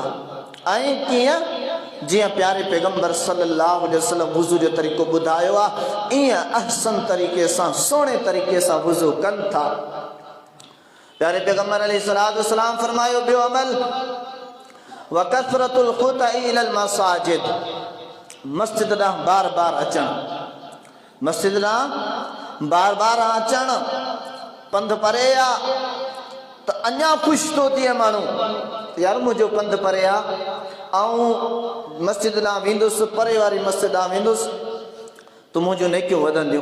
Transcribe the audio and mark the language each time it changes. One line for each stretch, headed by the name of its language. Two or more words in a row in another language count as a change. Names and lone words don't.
Sindhi: ऐं कीअं? जियां प्यारे पैगंबर
Arabic: صلى الله عليه وسلم
Sindhi: वुज़ू जो तरीक़ो ॿुधायो आहे, ईअं अहसन तरीक़े सां सुहिणे तरीक़े सां वुज़ू कनि था। प्यारे पैगंबर
Arabic: عليه الصلاة والسلام
Sindhi: फरमायो ॿियो अमल
Arabic: وكثرة الخطى إلى المساجد,
Sindhi: मस्जिद ॾांहुं बार बार अचणु, मस्जिद ॾांहुं बार बार अचणु। पंधु परे आहे त अञा ख़ुशि थो थिए माण्हू, यार मुंहिंजो पंधु परे आहे ऐं मस्जिद ॾांहुं वेंदुसि, परे वारी मस्जिद ॾांहुं वेंदुसि त मुंहिंजूं नेकियूं वधंदियूं।